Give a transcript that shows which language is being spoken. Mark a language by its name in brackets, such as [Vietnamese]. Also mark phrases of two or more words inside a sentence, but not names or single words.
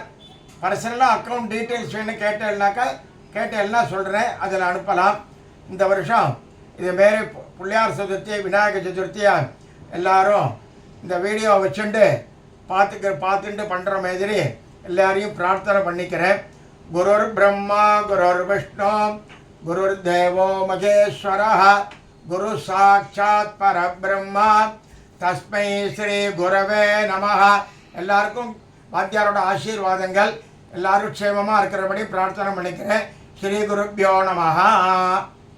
[Tamil] பர்சனலாக [English] account details [Tamil] வேணும் கேட்டேன்னா சொல்கிறேன், அதில் அனுப்பலாம். இந்த வருஷம் இதுமாரி பிள்ளையார் சதுர்த்தி விநாயகர் சதுர்த்தியை எல்லோரும் இந்த வீடியோவை வச்சுட்டு பார்த்துட்டு பண்ணுற மாதிரி எல்லாரையும் பிரார்த்தனை பண்ணிக்கிறேன். [Sanskrit] गुरुर् ब्रह्मा गुरुर् विष्णु गुरुर् देवो महेश्वरा गुरु साक्षात् परब्रह्मा तस्मै श्री गुरवे नमः. [Tamil] எல்லாருக்கும் வாத்தியாரோட ஆசீர்வாதங்கள். எல்லாரும் க்ஷேமமாக இருக்கிறபடி பிரார்த்தனை பண்ணிக்கிறேன். [Sanskrit] श्री गुरुभ्यो नमः.